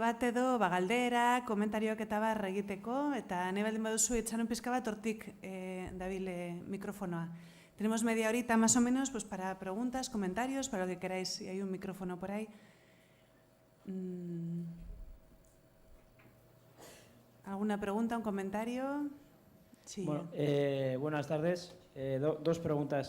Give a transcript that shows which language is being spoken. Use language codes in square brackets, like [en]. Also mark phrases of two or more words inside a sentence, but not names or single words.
[eu] bat edo galdera, komentarioak eta bar egiteko, eta nahi baldin baduzu itxaron pizka bat hortik dabil mikrofonoa. [es] Tenemos media horita más o menos pues, para preguntas, comentarios, para lo que queráis, si hay un micrófono por ahí. ¿Alguna pregunta, un comentario? Sí. Bueno, buenas tardes. Dos preguntas.